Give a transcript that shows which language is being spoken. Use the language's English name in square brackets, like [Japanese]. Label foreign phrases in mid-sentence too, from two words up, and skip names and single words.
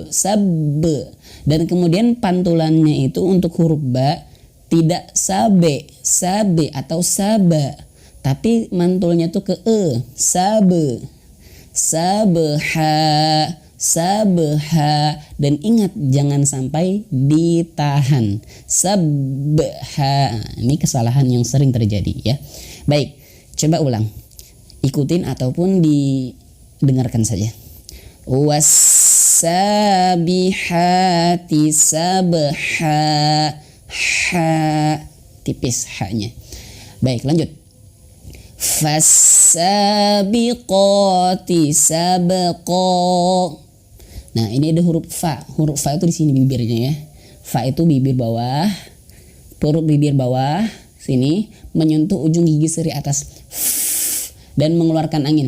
[Indonesian] Dan kemudian pantulannya itu untuk huruf ba tidak sabe atau saba, tapi mantulnya tuh ke sabha. sabha, dan ingat jangan sampai ditahan. Sabha, ini kesalahan yang sering terjadi ya. Baik, coba ulang, ikutin ataupun didengarkan saja. [Arabic] والسابحات سبحا، ها, [Indonesian] tipis haknya. Baik, lanjut. [Arabic] فالسابقات سبقا. [Indonesian] Nah, ini ada huruf fa. Huruf fa itu di sini bibirnya ya. Fa itu bibir bawah, perut bibir bawah sini menyentuh ujung gigi seri atas dan mengeluarkan angin.